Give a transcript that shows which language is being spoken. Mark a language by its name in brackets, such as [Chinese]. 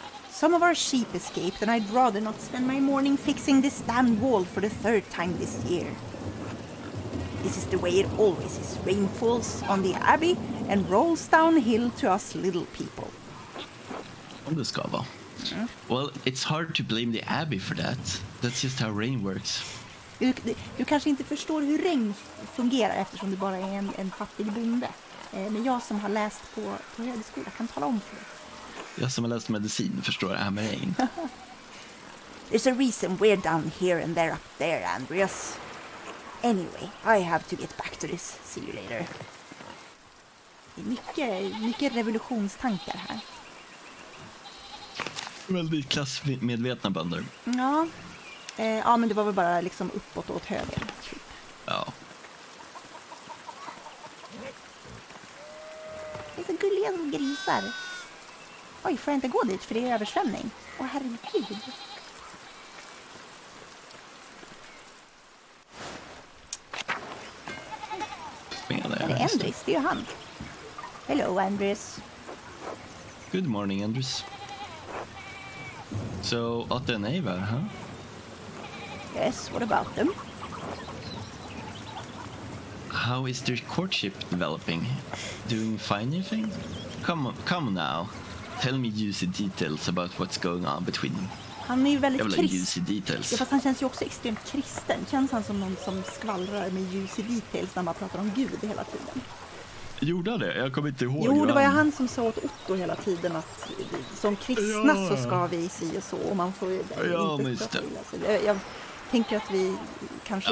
[English] Some of our sheep escaped and I'd rather not spend my morning fixing this damn wall for the third time this year. This is the way it always is. Rain falls on the Abbey and rolls downhill to us little people. [Swedish] Om det ska vara. [English] Well, it's hard to blame the Abbey for that. That's just how rain works. [Swedish] Du kanske inte förstår hur regn fungerar eftersom du bara är en fattig bonde. Men jag som har läst på högskola kan tala om för dig. Jag som har läst medicin förstår det här med regn. [English] There's a reason we're down here and they're up there, Andreas. Anyway, I have to get back to this. See you later. [Swedish] Det är mycket revolutionstankar här. Väldigt klassmedvetna bönder. Ja. Ja, men det var väl bara liksom uppåt och åt höger. Typ. Ja. Det är så gulliga grisar. Oj, får jag inte gå dit för det är översvämning? Åh, herregud. Är det Andres? Det är ju han. [English] Hello, Andres. Good morning, Andres. So, Otto and Eva, huh? Yes, what about them? How is their courtship developing? Doing fine, you think? Come now. Tell me juicy details about what's going on between them. [Swedish] Han är ju väldigt Jag vill ha kristen. [English] juicy details. [Swedish] Ja, fast han känns ju också extremt kristen. Känns han som någon som skvallrar med [English] juicy details [Swedish] när man pratar om Gud hela tiden? Gjorde det? Jag kommer inte ihåg. Jo, det var ju han som sa åt Otto hela tiden att som kristna så ska vi si och så. Och man får ju inte prata illa. Så jag tänker att vi kanske